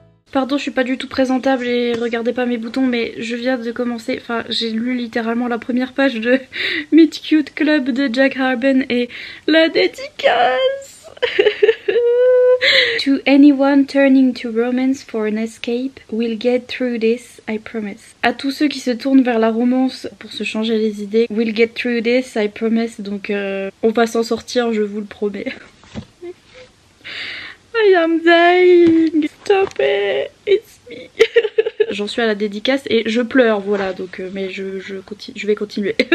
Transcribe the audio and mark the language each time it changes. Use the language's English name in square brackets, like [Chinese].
[French] Pardon, je suis pas du tout présentable et regardez pas mes boutons, mais je viens de commencer, enfin j'ai lu littéralement la première page de Meet Cute Club de Jack Harben et la dédicace. [English] To anyone turning to romance for an escape, we'll get through this, I promise. [French] À tous ceux qui se tournent vers la romance pour se changer les idées, we'll get through this, I promise. Donc on va s'en sortir, je vous le promets. [English] I am dying, stop it, it's me. [French] J'en suis à la dédicace et je pleure, voilà, donc mais je vais continuer.